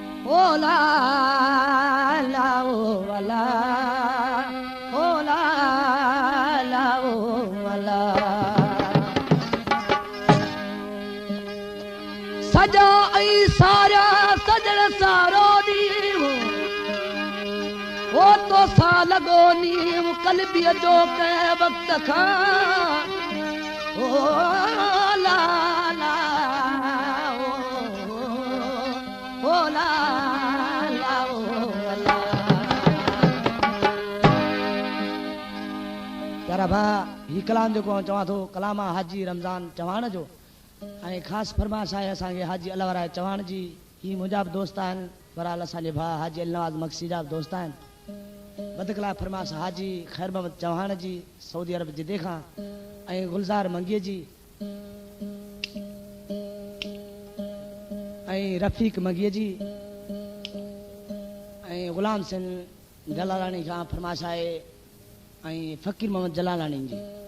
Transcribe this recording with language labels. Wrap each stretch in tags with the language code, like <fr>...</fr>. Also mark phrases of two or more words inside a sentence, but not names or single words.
<sd>او لا لا، او ولا، او لا لا، او ولا. سجا ۽ سارا سجڻ سارو ڏينهن، او تو سان لڳو نيم قلبيءَ جو ڪنهن وقت کان. او لا لا، او، او لا لا، او ولا. پيارا ڀا، هي ڪلام جيڪو آئون چوان ٿو، ڪلام آهي حاجي رمضان چوهان جو. ۽ خاص فرمائش آهي اسان کي حاجي الورا چوهان جي. هي منهنجا به دوست آهن، برحال اسان جي ڀاءُ حاجي النواز مڪسي جا به دوست آهن. بدڪلا فرمائش حاجي خير محمد چوهان جي، سعودي عرب جدي کان، ۽ گلزار منگيءَ جي، ۽ رفيق منگيءَ جي، ۽ غلام سنگهه جلالاڻي کان فرمائش آهي، ۽ فقير محمد جلالاڻي جي.</sd>